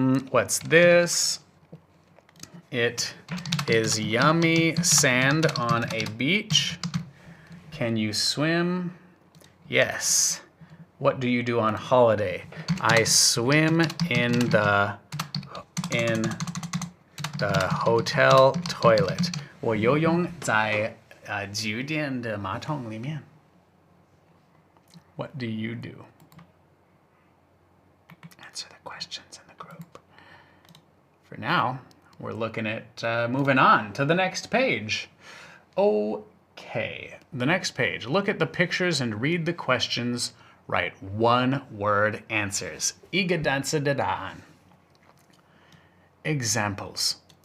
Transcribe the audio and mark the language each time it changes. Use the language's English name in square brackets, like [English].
[English] What's this? It is yummy sand on a beach. Can you swim? Yes. What do you do on holiday? I swim in the hotel toilet. [Chinese] 我游泳在酒店的马桶里面。 [English] What do you do? Answer the questions in the group. For now, we're looking at moving on to the next page. Okay, the next page. Look at the pictures and read the questions. Write one-word answers. Igadansadadaan. Examples.